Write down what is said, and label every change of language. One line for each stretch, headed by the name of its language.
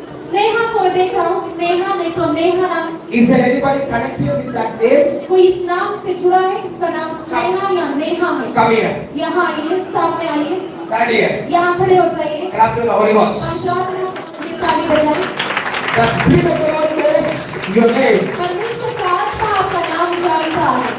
Hindi: स्नेहा को मैं देख रहा हूँ स्नेहा नेहा नाम
English: Is there anybody connected with that name?
Hindi: कोई इस नाम से जुड़ा है जिसका नाम स्नेहा या नेहा है
English: Come here.
Hindi: यहाँ आइए सामने आइए
English: Stand here.
Hindi: यहाँ खड़े हो जाइए
English: Clap to the Holy Ghost.
Hindi: हम चाहते हैं कि ताली बजाएं
English: The Spirit of the Lord knows your name.
Hindi: परमेश्वर का आत्मा आपका नाम जानता है